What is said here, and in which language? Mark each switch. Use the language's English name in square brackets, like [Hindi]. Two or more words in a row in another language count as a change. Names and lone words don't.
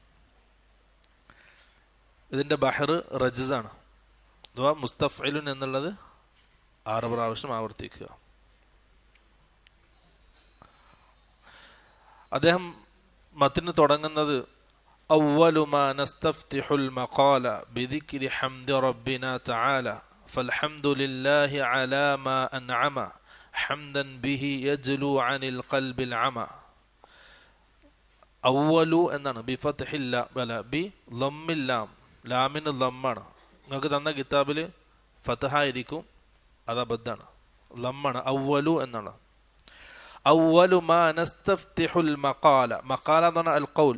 [Malayalam] ഇതിൻ്റെ ബഹർ റജ്സാണ്, അഥവാ മുസ്തഫ്ഇലുൻ എന്നുള്ളത് 6 പ്രാവശ്യം ആവർത്തിക്കുക. അദ്ദേഹം മത്തിന് തുടങ്ങുന്നത് [Arabic] أول ما نستفتح المقال بذكر حمد ربنا تعالى فالحمد لله على ما أنعم حمدا به يجلو عن القلب العمى. [Malayalam] അവലു എന്നാണ് ബിഫത്ഹില്ല അല്ല ബി ലമ്മില്ലാം, ലാമിന് ലമ്മാണ്. നിങ്ങൾക്ക് തന്ന കിതാബിൽ ഫതഹായിരിക്കും, അത് അബദ്ധാണ്, ലമ്മാണ്. അവലു എന്നാണ്. [Arabic] أول ما نستفتح المقال, [Malayalam] മഖാല എന്ന് പറഞ്ഞാൽ [Arabic] القول.